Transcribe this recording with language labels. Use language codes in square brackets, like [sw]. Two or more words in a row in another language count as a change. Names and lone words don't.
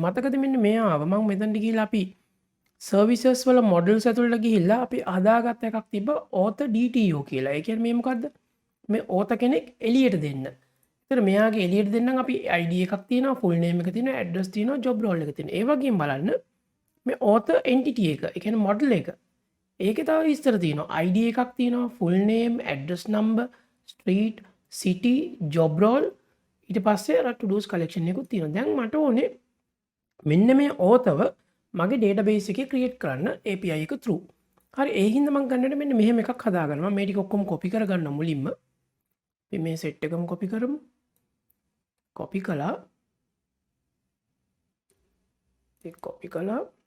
[si] මතකද මෙන්න මෙයාව මම මෙතනට ගිහිල්ලා අපි services වල models ඇතුළට ගිහිල්ලා අපි හදාගත්ත එකක් තිබ්බ [en] author DTO [si] කියලා. ඒ කියන්නේ මේ මොකද්ද? මේ author කෙනෙක් එළියට දෙන්න. එතකොට මෙයාගේ එළියට දෙන්නම් අපි ID එකක් තියෙනවා, [en] full name [si] එක තියෙනවා, address තියෙනවා, [en] job role [si] එක තියෙනවා. ඒ වගේම බලන්න මේ [en] author entity [si] එක, ඒ කියන්නේ model එක. ඒකේ තව විස්තර තියෙනවා. ID එකක් තියෙනවා, [en] full name, address number, street, city, job role, [si] ඊට පස්සේ අර [en] to do's collection [si] එකකුත් තියෙනවා. දැන් මට ඕනේ මෙන්න මේ authorව මගේ database එකේ create කරන්න API එක through. හරි, ඒ හින්දා මම ගන්නට මෙන්න මෙහෙම එකක් හදාගන්නවා. මේ ටික ඔක්කොම copy කරගන්න මුලින්ම. අපි මේ set එකම copy කරමු. copy කළා. ඒක copy කළා.